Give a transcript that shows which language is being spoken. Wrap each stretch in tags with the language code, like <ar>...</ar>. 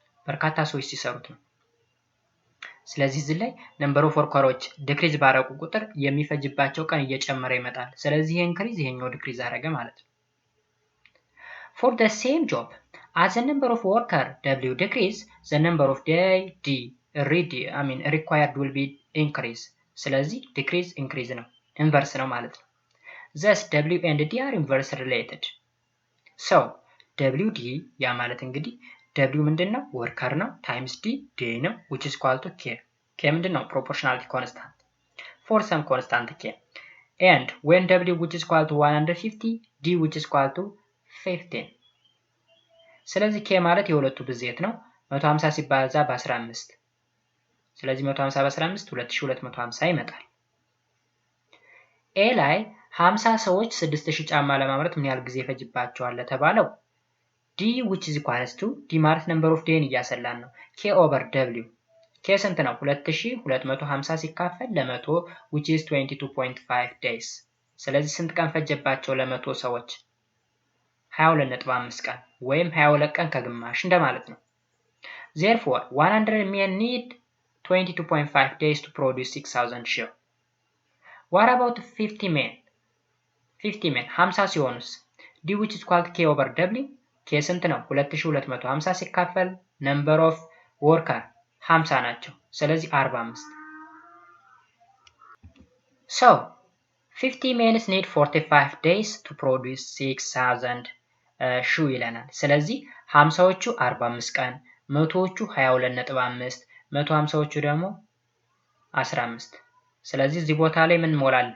<am>በርካታ ሰዎች ሲሰሩት ነው። ስለዚህ እዚህ ላይ ነምበር ኦፍ ወርከሮች ዲክሪዝ ባደረጉ ቁጥር የሚፈጅባቸው ቀን እየጨመረ ይመጣል። ስለዚህ ይሄ ኢንክሪዝ ይሄኛው ዲክሪዝ አደረገ ማለት ነው።</am> <en>For the same job, as the number of worker W decrease, the number of day D required will be increase.</en> <am>ስለዚህ decrease increase ነው፣ inverse ነው ማለት ነው።</am> <en>Thus W and D are inverse related. So WD</en> <am>ያ ማለት እንግዲህ W ምንድነው?</am> <en>ወርከር ነው times D day ነው which is equal to K. K ምንድነው? proportionality constant for some constant K. And when W which is equal to 150, D which is equal to 15.</en> <am>ስለዚህ K ማለት የሁለቱ ብዜት ነው። 150 ሲባዛ በ15። ስለዚህ 150 በ15 2250 ይመጣል። A ላይ 50 ሰዎች 6000 ጫማ ለማምረት ምን ያህል ጊዜ ይፈጅባቸዋል ለተባለው</am> <en>D which is equal to D</en> <am>ማለት</am> <en>number of day</en> <am>እያሰላን ነው። K over W K ስንት ነው? 2250 ሲካፈል ለ100</am> <en>which is 22.5 days።</en> <am>ስለዚህ ስንት ቀን ፈጀባቸው ለ100 ሰዎች? 22.5 ቀን ወይም 22 ቀን ከግማሽ እንደማለት ነው።</am> <en>Therefore 100 men need 22.5 days to produce 6000 share. What about 50 men?</en> <am>50 ሲሆኑስ</am> <en>D which is equal to K over W K ስንት ነው?</en> <am>2250 ሲካፈል number of worker 50 ናቸው። ስለዚህ 45።</am> <en>So 50 men need 45 days to produce 6000 shoe</en> <am>ይለናል። ስለዚህ 50ዎቹ 45 ቀን፣ 100ዎቹ 22.5፣ 150ዎቹ ደግሞ 15። ስለዚህ እዚህ ቦታ ላይ ምን ሞላል?</am>